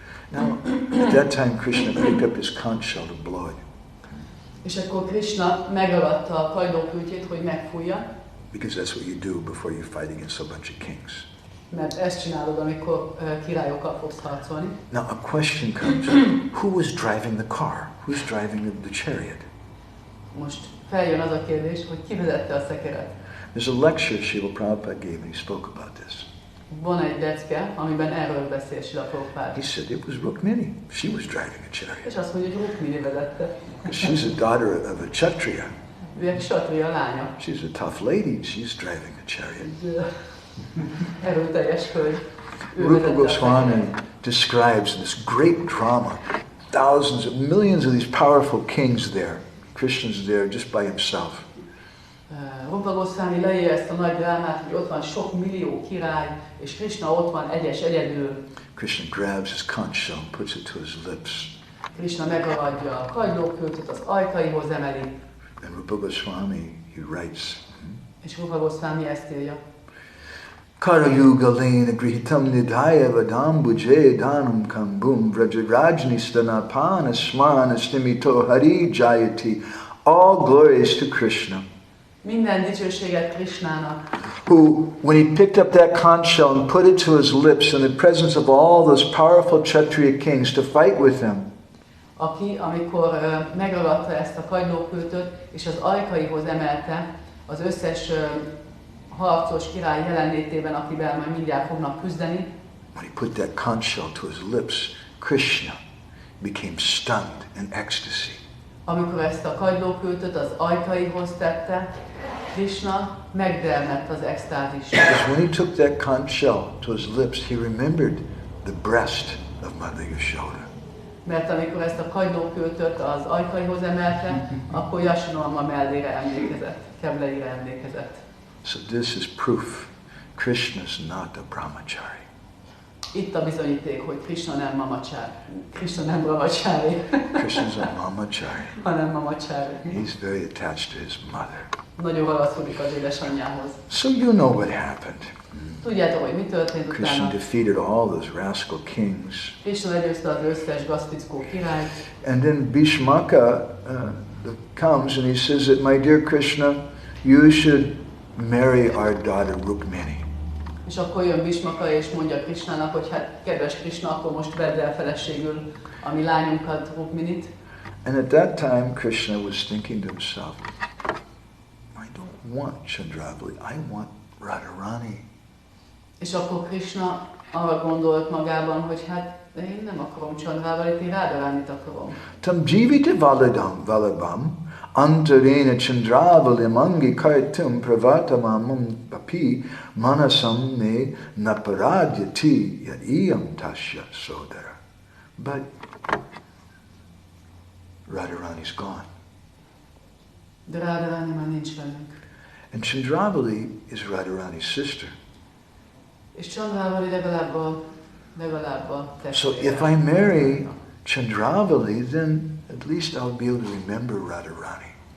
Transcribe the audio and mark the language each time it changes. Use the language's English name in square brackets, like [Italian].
[English] Now, at that time, Krishna picked up his conch shell to blow it. [Hungarian] És akkor Krishna megragadta a kagylókültjét, hogy megfújja. [English] Because that's what you do before you fight against a bunch of kings. [Hungarian] Mert ezt csinálod, amikor királyokkal fogsz harcolni. [English] Now a question comes, who was driving the car? Who's driving the chariot? [Hungarian] Most feljön az a kérdés, hogy ki vezette a szekeret. [English] There's a lecture Srila Prabhupada gave and he spoke about this. [Hungarian] Van egy lecke, amiben erről beszél Srila Prabhupada. [English] He said it was Rukmini. She was driving a chariot. [Hungarian] És azt mondja, hogy Rukmini vezette. [English] She's a daughter of a Kshatriya. [Hungarian] Ő egy satriya lánya. [English] She's a tough lady. She's driving a chariot. [Hungarian] Erőteljes hölgy. [English] Rupa Goswami describes in this great drama, thousands of millions of these powerful kings there. Krishna's there just by himself. [Hungarian] Rupa Goswami leírja ezt a nagy drámát, hogy ott van sok millió király, és Krishna ott van egyedül. [English] Krishna grabs his conch shell and puts it to his lips. [Hungarian] Krishna megragadja a kagylókültöt, az ajkaihoz emeli. [English] And Rupa Goswami, he writes, [Hungarian] És Rupa Goswami ezt írja. [Sanskrit] Karayuga lena grihitam nidhaya vadambuje danam kambum vrajrajnistana pana smana stimito hari jayati. [English] All glories to Krishna, [Hungarian] Minden dicsőséget Krishnának, [English] who, when he picked up that conch shell and put it to his lips in the presence of all those powerful Kshatriya kings to fight with him, [Hungarian] aki, amikor megragadta ezt a kagylókültöt, és az ajkaihoz emelte az összes harcos király jelenlétében, akivel majd mindjárt fognak küzdeni. [English] when he put that conch shell to his lips, Krishna became stunned in ecstasy. [Hungarian] Amikor ezt a kagylóköltöt az ajkaihoz tette, Krishna megdermedt az extázisra. [English] Because when he took that conch shell to his lips, he remembered the breast of Mother Yashoda. [Hungarian] Mert amikor ezt a kagylóköltöt az ajkaihoz emelte, akkor Yashoda mellére emlékezett, kebleire emlékezett. [English] So this is proof Krishna's not a brahmachari. [Hungarian] Itt a bizonyíték, hogy Krishna nem mamacsári. Krishna nem brahmachari. [English] Krishna's a mamachari. [Hungarian] hanem mamacsári. [English] He's very attached to his mother. [Hungarian] Nagyon ragaszkodik az édesanyjához. [English] So you know what happened. [Hungarian] Tudjátok, hogy mi történt [English] Krishna [Hungarian] utána? [English] defeated all those rascal kings. [Hungarian] Krishna legyőzte az összes gaztickó királyt. [English] And then Bhishmaka comes and he says that, my dear Krishna, you should marry our daughter Rukmini. [Hungarian] És akkor jön Bhishmaka és mondja Krishnának, hogy hát kedves Krishna, akkor most vedd el feleségül a mi lányunkat, Rukminit. [English] And at that time Krishna was thinking to himself, I don't want Chandravali, I want Radharani. [Hungarian] És akkor Krishna arra gondolt magában, hogy hát én nem akarom Chandrávalit, én Radharánit akarom. [Sanskrit] Tam jivita valabam antarena Chandravali mangi kartum pravatamam papi manasam ne naparadyati yadiyam tasya sodara. [English] But Radharani's gone. [Hungarian] De Radharani már nincs velünk. [English] And Chandravali is Radharani's sister. [Hungarian] És Chandravali legalább a [English] So [Hungarian] testvére. [English] if I marry Chandravali, then at least I'll be able to remember Radharani.